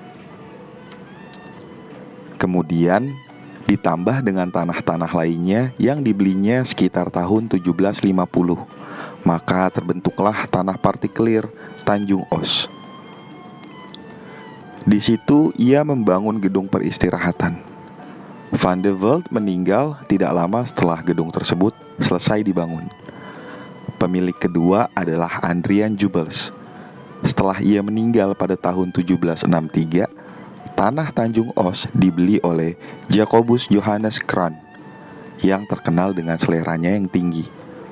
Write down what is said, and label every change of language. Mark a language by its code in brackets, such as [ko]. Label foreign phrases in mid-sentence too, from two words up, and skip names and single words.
[id] Kemudian ditambah dengan tanah-tanah lainnya yang dibelinya sekitar tahun 1750. Maka terbentuklah tanah partikelir Tanjung Os. Di situ ia membangun gedung peristirahatan. Van de Velde meninggal tidak lama setelah gedung tersebut selesai dibangun. Pemilik kedua adalah Adrian Jubels. Setelah ia meninggal pada tahun 1763, tanah Tanjung Os dibeli oleh Jacobus Johannes Kraan yang terkenal dengan seleranya yang tinggi.